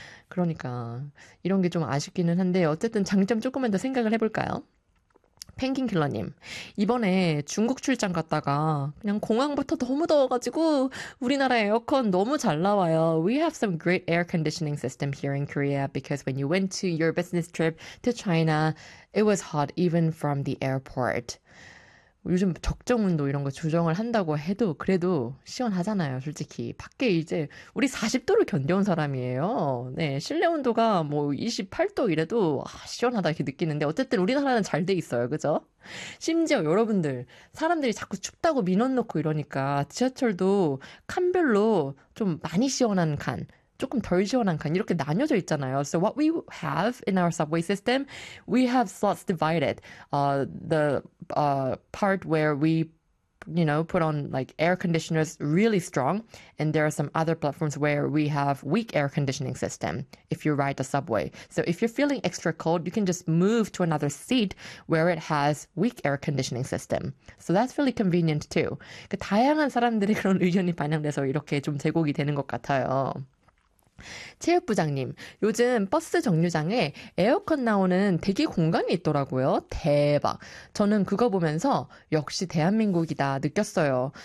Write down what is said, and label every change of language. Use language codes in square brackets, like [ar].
[ko] 그러니까 이런 게좀 아쉽기는 한데 어쨌든 장점 조금만 더 생각을 해볼까요? 펭귄킬러님, 이번에 중국 출장 갔다가 그냥 공항부터 너무 더워가지고 우리나라 에어컨 너무 잘 나와요. [en] We have some great air conditioning system here in Korea because when you went to your business trip to China, it was hot even from the airport. [ko] 요즘 적정 온도 이런 거 조정을 한다고 해도 그래도 시원하잖아요, 솔직히. 밖에 이제 우리 40도를 견뎌온 사람이에요. 네, 실내 온도가 뭐 28도 이래도 아, 시원하다 이렇게 느끼는데 어쨌든 우리나라는 잘돼 있어요, 그죠? 심지어 여러분들, 사람들이 자꾸 춥다고 민원 넣고 이러니까 지하철도 칸별로 좀 많이 시원한 칸, 조금 덜 시원한 칸 이렇게 나뉘어져 있잖아요. [en] So what we have in our subway system, we have slots divided. The part where we, put on like air conditioners really strong, and there are some other platforms where we have weak air conditioning system if you ride the subway. So if you're feeling extra cold, you can just move to another seat where it has weak air conditioning system. So that's really convenient too. [ko] 그 다양한 사람들의 그런 의견이 반영돼서 이렇게 좀 제공이 되는 것 같아요. 체육부장님, 요즘 버스 정류장에 에어컨 나오는 대기 공간이 있더라고요. 대박. 저는 그거 보면서 역시 대한민국이다 느꼈어요.